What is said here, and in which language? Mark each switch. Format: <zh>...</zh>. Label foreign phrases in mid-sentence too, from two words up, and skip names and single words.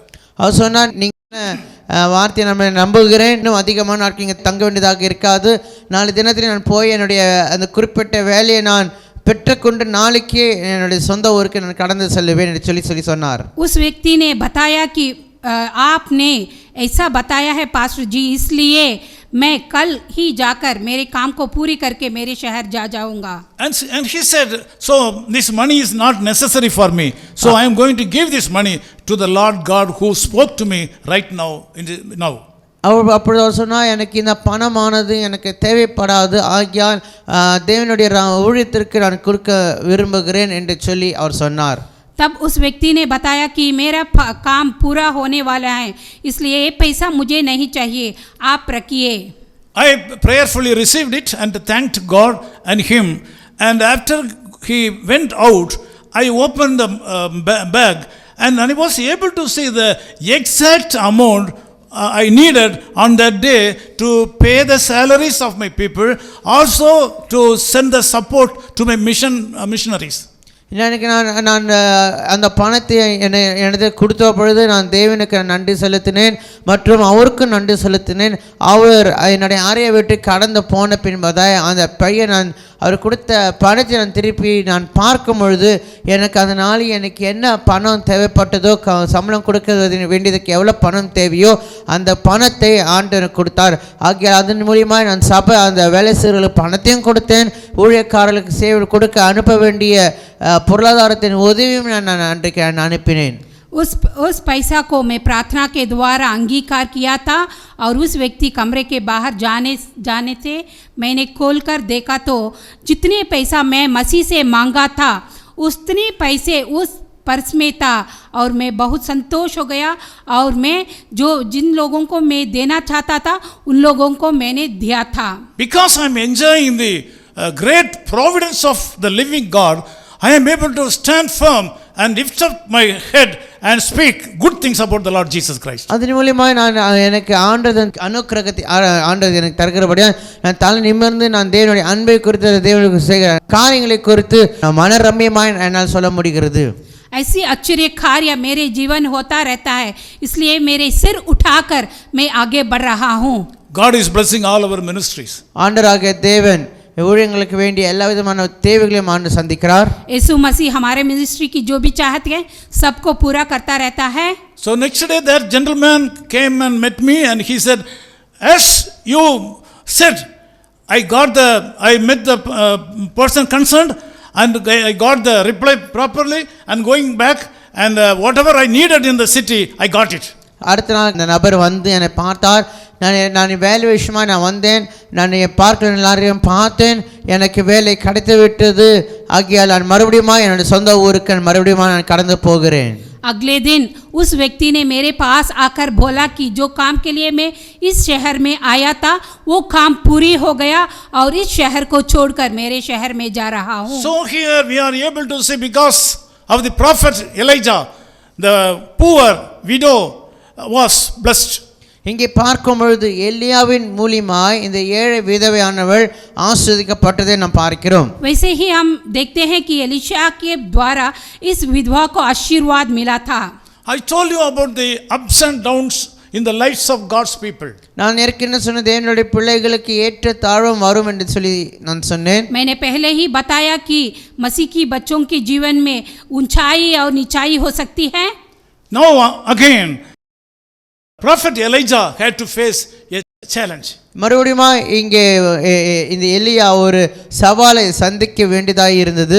<ta>அவர் சொன்னார், நீங்கள் வார்த்தையை நம்ம நம்புகிறேன், இன்னும் அதிகமான நாட்கள் இங்கே தங்க வேண்டியதாக இருக்காது, நாளை தினத்தில் நான் போய் என்னுடைய அந்த குறிப்பிட்ட வேலையை நான் பெற்றுக்கொண்டு நாளைக்கே என்னுடைய சொந்த ஊருக்கு நான் கடந்து செல்லுவேன் என்று சொல்லி சொன்னார்.</ta> <hi>उस व्यक्ति ने बताया कि आपने ऐसा बताया है पास्टर जी, इसलिए मैं कल ही जाकर मेरे काम को पूरी करके मेरे शहर जाऊंगा।</hi> <en>And he said, so this money is not necessary for me, so I am going to give this money to the Lord God who spoke to me right now.</en> <ta>அப்பொழுது அவர் சொன்னால், எனக்கு இந்த பணமானது எனக்கு தேவைப்படாது, ஆகியால் தேவனுடைய ஊழியத்திற்கு நான் கொடுக்க விரும்புகிறேன் என்று சொல்லி அவர் சொன்னார்.</ta> <hi>तब उस व्यक्ति ने बताया कि मेरा काम पूरा होने वाला है, इसलिए ये पैसा मुझे नहीं चाहिए, आप रखिए।</hi> <en>I prayerfully received it and thanked God and him, and after he went out I opened the bag and I was able to see the exact amount I needed on that day to pay the salaries of my people, also to send the support to my missionaries.</en> <ta>எனக்கு நான் அந்த பணத்தை எனது கொடுத்த பொழுது நான் தேவனுக்கு நன்றி செலுத்தினேன் மற்றும் அவருக்கும் நன்றி செலுத்தினேன். அவர் என்னுடைய அறையை விட்டு கடந்து போன பின்பதாய் அந்த பையன் நான் அவர் கொடுத்த பணத்தை நான் திருப்பி நான் பார்க்கும் பொழுது எனக்கு அதனால் எனக்கு என்ன பணம் தேவைப்பட்டதோ, சம்பளம் கொடுக்க வேண்டியதுக்கு எவ்வளோ பணம் தேவையோ அந்த பணத்தை ஆண்டவர் கொடுத்தார். ஆகிய அதன் மூலியமாக நான் அந்த வேலை செய்கிறவர்களுக்கு பணத்தையும் கொடுத்தேன், ஊழியக்காரர்களுக்கு சேவை கொடுக்க அனுப்ப வேண்டிய பொருளாதாரத்தின் உதவியும் நான் அன்றைக்கு அனுப்பினேன்.</ta> <hi>उस पैसा को मैं प्रार्थना के द्वारा अंगीकार किया था और उस व्यक्ति कमरे के बाहर जाने से मैंने खोलकर देखा तो जितने पैसा मैं मसीह से मांगा था उतने पैसे उस पर्स में था और मैं बहुत संतोष हो गया और मैं जिन लोगों को मैं देना चाहता था उन लोगों को मैंने दिया था.</hi> <en>Because I am enjoying the great providence of the living God, I am able to stand firm and lift up my head and speak good things about the Lord Jesus Christ.</en> <ta>அதன் மூலமாக நான் எனக்கு ஆண்டதன் அனுக்கிரகத்தை ஆண்டது எனக்கு தருகிறபடியாக நான் தலை நிமிர்ந்து நான் தேவனுடைய அன்பை குறித்து தேவனுக்கு செய்கிற காரியங்களை குறித்து மனரம்யமாய் என்னால் சொல்ல முடிகிறது.</ta> <hi>ऐसी आश्चर्य कार्य मेरे जीवन होता रहता है, इसलिए मेरे सिर उठाकर मैं आगे बढ़ रहा हूँ.</hi> <en>God is blessing all our ministries.</en> <ta>ஆண்டவராகிய தேவன் ஊழியங்களுக்கு வேண்டிய எல்லா விதமான தேவைகளையும் ஆண்டு சந்திக்கிறார்.</ta> <hi>यीशु मसीह हमारे मिनिस्ट्री की जो भी चाहत है सबको पूरा करता रहता है.</hi> <en>So next day that gentleman came and met me and he said, as you said, I met the person concerned and I got the reply properly and going back and whatever I needed in the city, I got it.</en> <ta>அடுத்த நாள் இந்த நபர் வந்து என்னை பார்த்தார். நான் வேலை விஷயமாக நான் வந்தேன். நான் பார்க்கிற எல்லாரையும் பார்த்தேன். எனக்கு வேலை கிடைத்து விட்டது. ஆகியால் நான் மறுபடியும் என்னுடைய சொந்த ஊருக்கு மறுபடியும் நான் கடந்து போகிறேன்.</ta> <hi>अगले दिन उस व्यक्ति ने मेरे पास आकर बोला कि जो काम के लिए मैं इस शहर में आया था वो काम पूरी हो गया और इस शहर को छोड़कर मेरे शहर में जा रहा हूँ.</hi> <en>So here we are able to see because of the prophet Elijah, the poor widow was blessed.</en> <ta>இங்கே பார்க்கும் பொழுது எலியாவின் மூலமாய் இந்த ஏழை விதவையானவள் ஆசீர்வதிக்கப்பட்டதை நாம் பார்க்கிறோம்.</ta> <hi>वैसे ही हम देखते हैं कि एलीशा के द्वारा इस विधवा को आशीर्वाद मिला था.</hi> <en>I told you about the ups and downs in the lives of God's people.</en> <ta>நான் ஏற்கனவே சொன்ன தேவனுடைய பிள்ளைகளுக்கு ஏற்ற தாழ்வும் வரும் என்று சொல்லி நான் சொன்னேன்.</ta> <hi>मैंने पहले ही बताया कि मसीह की बच्चों के जीवन में ऊंचाई और नीचाई हो सकती है.</hi> <en>Now again Prophet Elijah had to face a challenge.</en> <ta>மறுபடியும் இங்கே இந்த எலியா ஒரு சவாலை சந்திக்க வேண்டியதாக இருந்தது.</ta>